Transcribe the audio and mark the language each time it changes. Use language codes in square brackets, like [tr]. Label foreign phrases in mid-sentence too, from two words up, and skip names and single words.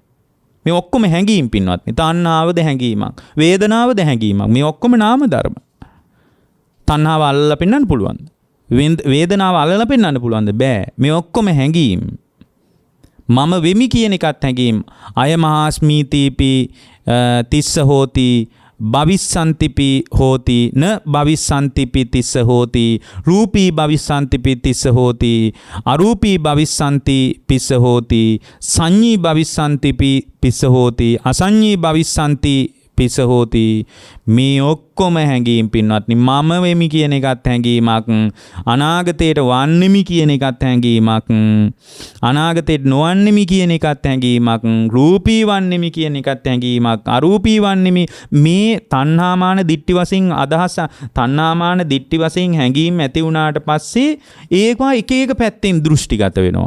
[si] මේ ඔක්කොම හැඟීම් පින්වත්නි. තණ්හාවද හැඟීමක්, වේදනාවද හැඟීමක්. මේ ඔක්කොම නාම ධර්ම. තණ්හාව අල්ලලා පෙන්වන්න පුළුවන්ද? වේදනාව අල්ලලා පෙන්වන්න පුළුවන්ද? බෑ. මේ ඔක්කොම හැඟීම්. මම වෙමි කියන එකත් හැඟීම්. [pi] අය මහාස්මීතිපි තිස්ස හෝති භවිස්සන්තිපි හෝති න භවිස්සන්තිපි තිස්ස හෝති රූපී භවිස්සන්තිපි තිස්ස හෝති අරූපී භවිස්සන්ති පිස්ස හෝති සංඤී භවිස්සන්තිපි පිස්ස හෝති අසංඤී භවිස්සන්ති පිස්ස හෝති. [si] මේ ඔක්කොම හැඟීම් පින්වත්නි. මම වෙමි කියන එකත් හැඟීමක්, අනාගතයට වන්නෙමි කියන එකත් හැඟීමක්, අනාගතයට නොවන්නෙමි කියන එකත් හැඟීමක්, රූපී වන්නෙමි කියන එකත් හැඟීමක්, අරූපී වන්නෙමි. මේ තණ්හාමාන දිට්ඨි වශයෙන් අදහස, තණ්හාමාන දිට්ඨි වශයෙන් හැඟීම් ඇති වුණාට පස්සේ ඒවා එක එක පැත්තෙන් දෘෂ්ටිගත වෙනවා.